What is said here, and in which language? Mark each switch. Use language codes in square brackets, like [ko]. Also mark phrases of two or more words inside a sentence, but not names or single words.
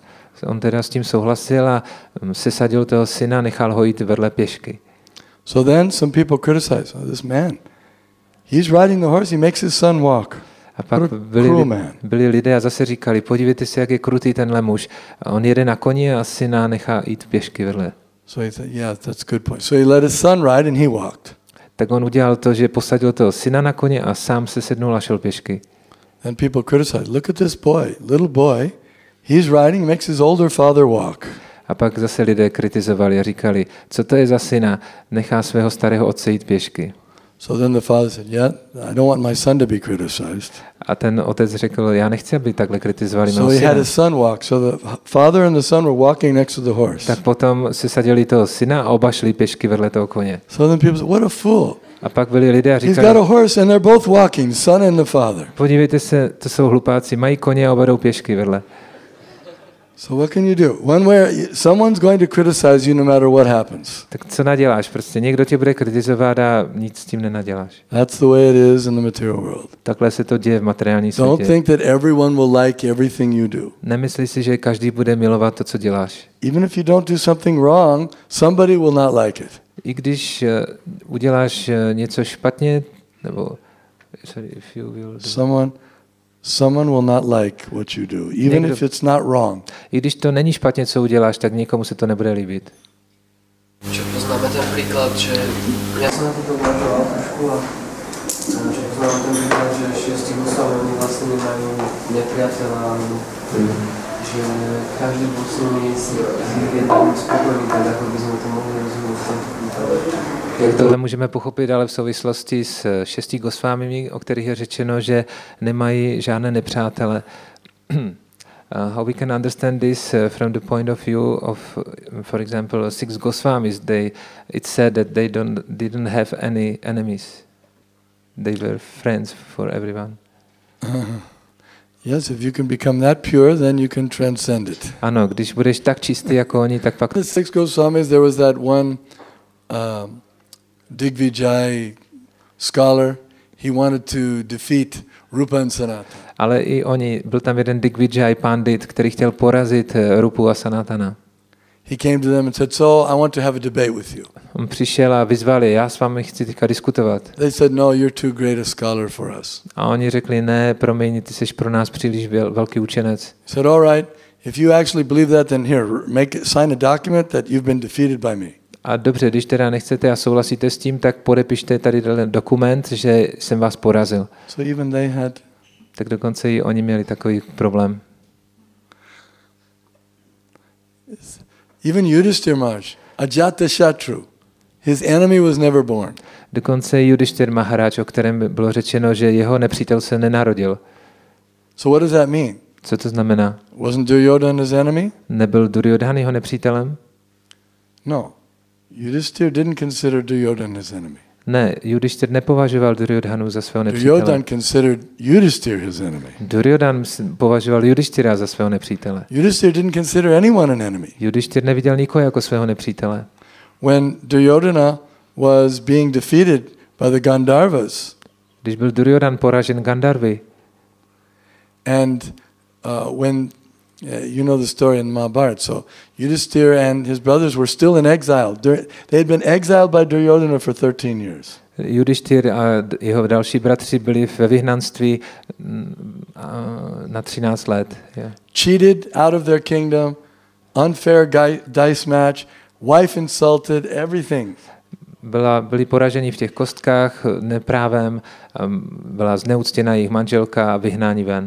[cs] On teda s tím souhlasil a sesadil toho syna, nechal ho jít vedle pěšky. [en] So then some people criticized, "Oh, this man. He's riding the horse, he makes his son walk." [cs] A pak byli lidé a zase říkali, podívejte se, jak je krutý tenhle muž. A on jede na koni a syna nechá jít pěšky vedle. [en] So he said, "Yeah, that's a good point." So he let his son ride and he walked. [cs] Tak on udělal to, že posadil toho syna na koně a sám se sednul a šel pěšky. [en] And people criticized, "Look at this boy, little boy. He's riding, makes his older father walk." [cs] A pak zase lidé kritizovali a říkali, co to je za syna, nechá svého starého otce jít pěšky. [en] So then the father said, "Yeah, I don't want my son to be criticized." [cs] A ten otec řekl, já nechci, aby takhle kritizovali mého syna. [en] So he had [cs] syna. [en] his son walk. So the father and the son were walking next to the horse. [cs] Tak potom se sadili toho syna a oba šli pěšky vedle toho koně. [en] So then people said, "What a fool." [cs] A pak byli lidé a říkali, [en] he's got a horse and they're both walking, son and the father. [cs] Podívejte se, to jsou hlupáci, mají koně a oba jdou pěšky vedle. [en] So what can you do? One way, someone's going to criticize you no matter what happens. [cs] Tak co naděláš? Prostě někdo tě bude kritizovat a nic s tím nenaděláš. [en] That's the way it is in the material world. [cs] Takhle se to děje v materiální světě. [en] Don't think that everyone will like everything you do. [cs] Nemyslí si, že každý bude milovat to, co děláš. [en] Even if you don't do something wrong, somebody will not like it. [cs] I když uděláš něco špatně, nebo sorry, [en] if you will do Someone will not like what you do, even if it's not wrong. [cs] I když to není špatně, co uděláš, tak někomu se to nebude líbit. Čo poznáme ten příklad, že já jsem na to uvažoval trošku a že poznáme ten příklad, že 6 Goswami oni vlastně nemají nepriateľa, [sk] že každý bol s nimi je tam spokojný, tak ako by sme to mohli rozumět. [cs] Tohle můžeme pochopit ale v souvislosti s 6 Gosvámimi, o kterých je řečeno, že nemají žádné nepřátele. [en] How we can understand this from the point of view of, for example, 6 Goswamis? It said that they didn't have any enemies. They were friends for everyone. Yes, if you can become that pure, then you can transcend it. [cs] Ano, když budeš tak čistý jako oni, tak pak... [en] The 6 Goswamis, there was that one Digvijay scholar. He wanted to defeat Rupa and Sanatana. [cs] Ale i oni, byl tam jeden Digvijay pandit, který chtěl porazit Rupu a Sanatana. [en] He came to them and said, "So I want to have a debate with you." [cs] On přišel a vyzval je, já s vámi chci teďka diskutovat. [en] They said, "No, you're too great a scholar for us." [cs] A oni řekli, ne, promiň, ty jsi pro nás příliš velký učenec. [en] He said, "All right, if you actually believe that, then here, sign a document that you've been defeated by me." [cs] A dobře, když teda nechcete a souhlasíte s tím, tak podepište tady dokument, že jsem vás porazil. [en] So even they had. [cs] Tak dokonce i oni měli takový problém. [en] Even Yudhishthira Maharaj, Ajata Shatru, his enemy was never born. [cs] Dokonce Yudhishthira Maharaj, o kterém bylo řečeno, že jeho nepřítel se nenarodil. [en] So what does that mean? [cs] Co to znamená? [en] Wasn't Duryodhana his enemy? [cs] Nebyl Duryodhan jeho nepřítelem? [en] No. Yudhishthira didn't consider Duryodhana his enemy. [cs] Ne, Yudhishthira nepovažoval Duryodhanu za svého nepřítele. [en] Duryodhana considered Yudhishthira his enemy. [cs] Duryodhan považoval Yudhishthira za svého nepřítele. [en] Yudhishthira didn't consider anyone an enemy. [cs] Yudhishthira neviděl nikoho jako svého nepřítele. [en] When Duryodhana was being defeated by the Gandharvas, [cs] Když byl Duryodan poražen Gandharvy. [en] And when you know the story in Mahabharata, so Yudhishthira and his brothers were still in exile. They had been exiled by Duryodhana for 13 years. [cs] Yudhishthir a jeho další bratři byli ve vyhnanství na 13 let. [en] Yeah. Cheated out of their kingdom, unfair dice match, wife insulted, everything. [cs] Byli poraženi v těch kostkách neprávem, byla zneuctěna jejich manželka a vyhnání ven.